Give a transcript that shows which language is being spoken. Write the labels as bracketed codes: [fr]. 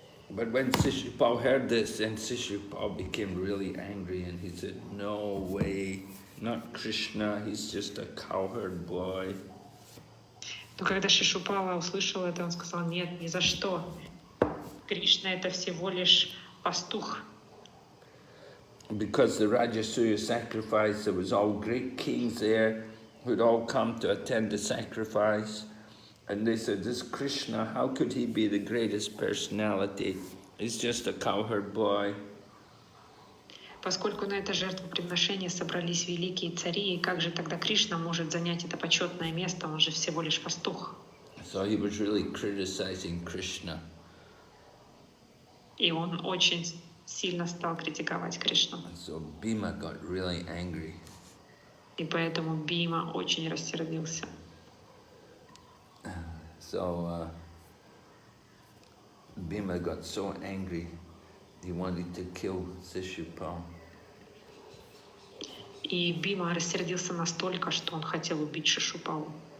[en] But when Shishupal heard this, then Shishupal became really angry and he said, "No way, not Krishna, he's just a cowherd boy." [ru] Но когда Шишупала услышал это, он сказал: "Нет, ни за что. Кришна — это всего лишь пастух." [en] Because the Rajasuya sacrifice, there was all great kings there who'd all come to attend the sacrifice. And they said, this Krishna, how could he be the greatest personality? He's just a cowherd boy. [ru] Поскольку на это жертвоприношение собрались великие цари, и как же тогда Кришна может занять это почетное место? Он же всего лишь пастух. [en] So he was really criticizing Krishna. [ru] И он очень сильно стал критиковать Кришну. [en] So Bhima got really angry. [ru] И поэтому Бима очень рассердился. [en] So Bhima got so angry, he wanted to kill Shishupal. [ru] И Бима рассердился настолько, что он хотел убить Шишупалу.